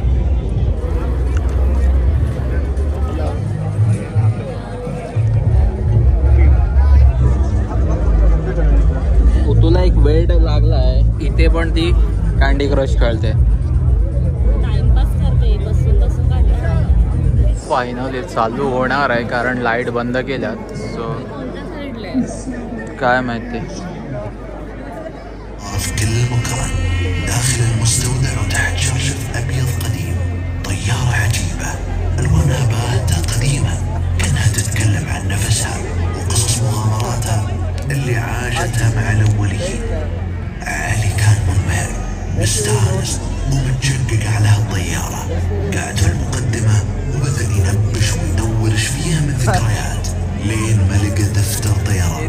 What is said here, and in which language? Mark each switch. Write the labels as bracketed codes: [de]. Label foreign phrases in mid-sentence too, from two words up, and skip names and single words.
[mr] तुला एक वेळ लागला आहे इथे, पण ती कँडी क्रश खेळते. टाइमपास करते बसून बसून. फायनली चालू होणार आहे कारण लाईट बंद केल्यात. सो कोणत्या साईडला आहे काय माहिती. [ar] كل مكان داخل المستودع وتحت شرشف أبيض قديم طيارة عجيبة ألوانها باهتة قديمة كأنها تتكلم عن نفسها وقصص مغامراتها اللي عاشتها مع الأولين. علي كان منبهر مستانس ومتشقق على هالطيارة، قاعد في المقدمة وبدأ ينبش ويدور ايش فيها من ذكريات لين ما لقى دفتر طيران.